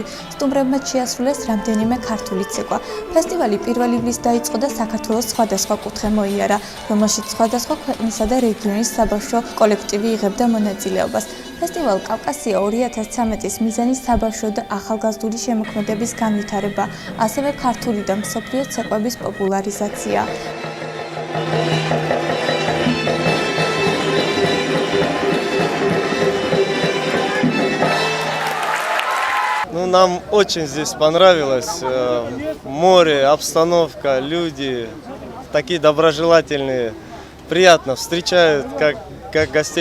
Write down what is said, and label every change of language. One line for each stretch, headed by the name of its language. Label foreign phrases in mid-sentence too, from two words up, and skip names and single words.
Georgian: სტუმრებმა შეასრულეს რამდენიმე ქართული ცეკვა. ფესტივალი 1 ივლისს დაიწყო და საქართველოს სხვადასხვა კუთხე მოიარა, რომელშიც სხვადასხვა ქვეყნისა და რეგიონის საბავშვო კოლექტივი იღებდა მონაწილეობას. ფესტივალ კავკასია 2013-ის მიზანი საბავშვო და ახალგაზრდული შემოქმედების განვითარება, ასევე ქართული და მსოფლიო ცეკვების პოპულარიზაცია.
Russian: Нам очень здесь понравилось. Море, обстановка, люди такие доброжелательные, приятно встречают как гостей.